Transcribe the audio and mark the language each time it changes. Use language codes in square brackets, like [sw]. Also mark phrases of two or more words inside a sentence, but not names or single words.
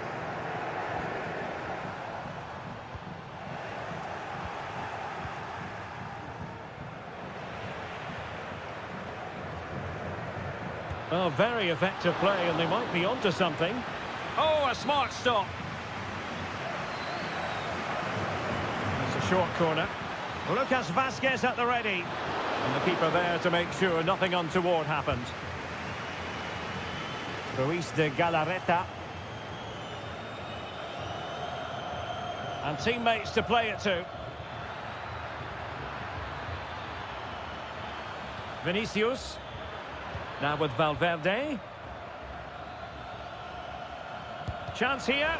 [en] Oh, very effective play, and they might be onto something. Oh, a smart stop. It's a short corner. Lucas Vazquez at the ready. And the keeper there to make sure nothing untoward happened. Ruiz de Galarreta. And teammates to play it to. Vinicius. Now with Valverde. Chance here.